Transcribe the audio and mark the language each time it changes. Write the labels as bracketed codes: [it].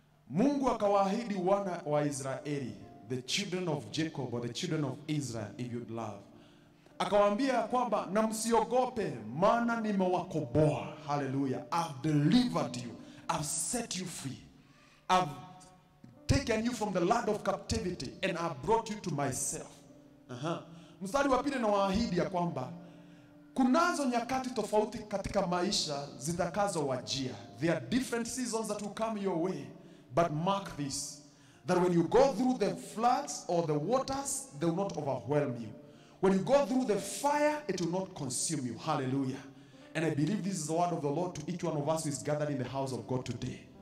[sw] Mungu akawaahidi wana wa Israeli, [en] the children of Jacob, or the children of Israel, if you'd love. [sw] Akawaambia kwamba na msiogope, maana nimewakomboa. Hallelujah. [en] I've delivered you. I've set you free. I've taken you from the land of captivity and I've brought you to myself. [sw] Mstari wa pili na waahidi ya kwamba kunazo nyakati tofauti katika maisha zitakazo wajia. [en] There are different seasons that will come your way. But mark this, that when you go through the floods or the waters, they will not overwhelm you. When you go through the fire, it will not consume you. Hallelujah. And I believe this is the word of the Lord to each one of us who is gathered in the house of God today.